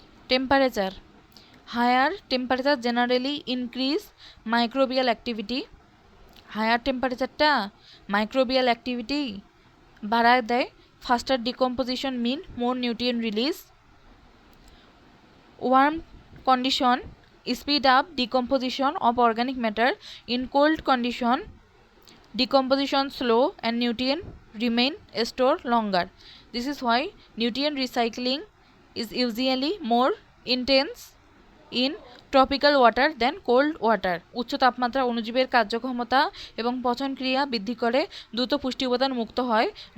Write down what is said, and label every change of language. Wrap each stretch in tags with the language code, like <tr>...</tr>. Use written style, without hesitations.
<en>Temperature, higher temperature generally increase microbial activity.</en> <bn>Higher টেম্পারেচারটা microbial activity বাড়ায় দেয়।</bn> <en>Faster decomposition mean more nutrient release. Warm condition speed up decomposition of organic matter. In cold condition decomposition slow and nutrient remain stored longer. This is why nutrient recycling is usually more intense in tropical water than cold water.</en> <bn>উচ্চ তাপমাত্রা অণুজীবের কার্যক্ষমতা এবং পচন ক্রিয়া বৃদ্ধি করে, দ্রুত পুষ্টি উপাদান মুক্ত হয়।</bn>